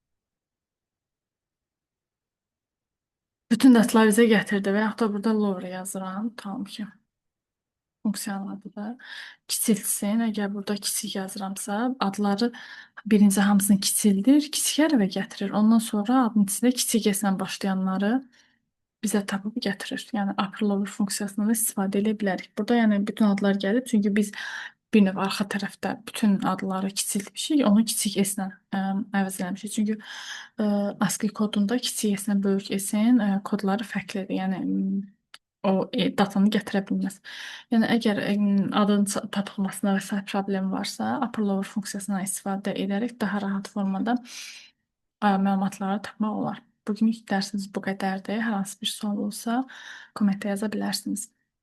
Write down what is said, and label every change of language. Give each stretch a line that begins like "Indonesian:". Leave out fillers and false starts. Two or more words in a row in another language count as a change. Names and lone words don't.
Azerbaijani: Bütün datalar bizə gətirdi və yaxud da burada lower yazıram. Tamam ki, funksiyanın adı da kiçilsin. Əgər burada kiçik yazıramsa, adları birinci hamısını kiçildir, kiçik hərfə gətirir. Ondan sonra adın içində kiçik S-lə başlayanları bizə tapıb gətirir. Yəni
English: upper lower
Azerbaijani: funksiyasından da istifadə edə bilərik. Burada yəni bütün adlar gəlir, çünki biz bir növ arxa tərəfdə bütün adları kiçiltmişik, onu kiçik S-lə əvəz eləmişik. Çünki ASCII kodunda kiçik S-lə böyük S-in kodları fərqlidir. Yəni o datanı gətirə bilməz. Yəni əgər adın tapılmasında və sair problem varsa,
English: upper lower
Azerbaijani: funksiyasından istifadə edərək daha rahat formada məlumatları tapmaq olar. Bugünlük dərsimiz bu qədərdir. Hər hansı bir sual olsa, kommentə yaza bilərsiniz.